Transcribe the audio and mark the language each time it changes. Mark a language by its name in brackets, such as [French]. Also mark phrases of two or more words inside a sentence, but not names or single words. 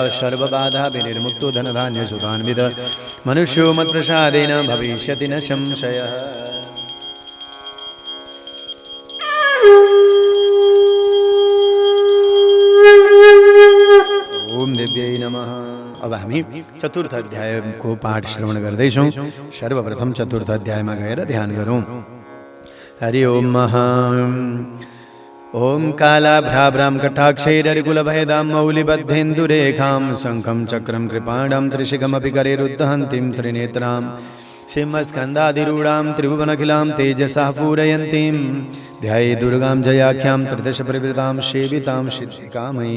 [Sanskrit] सर्वबाधा विनिर्मुक्तो धनधान्यसुधान्वित मनुष्यो मत्प्रसादेन भविष्यति न संशयः। ओम देव्यै नमः। [Nepali] अब हामी चतुर्थ अध्यायको पाठ श्रवण गर्दैछौँ। सर्वप्रथम चतुर्थ अध्यायमा गएर ध्यान गरौँ। [Sanskrit] हरि ओम महा ओम कालाभ्राभ्रां कटाक्षैररिकुलभयदां मौलिबद्धेन्दुरेखां शङ्खं चक्रं कृपाणां त्रिशिखमपि करेरुद्धहन्तीं त्रिनेत्रां सिंहस्कन्धाधिरूढां त्रिभुवनखिलां तेजसा पूरयन्तीं ध्याये दुर्गां जयाख्यां त्रिदशप्रवृतां सेवितां सिद्धिकामयी।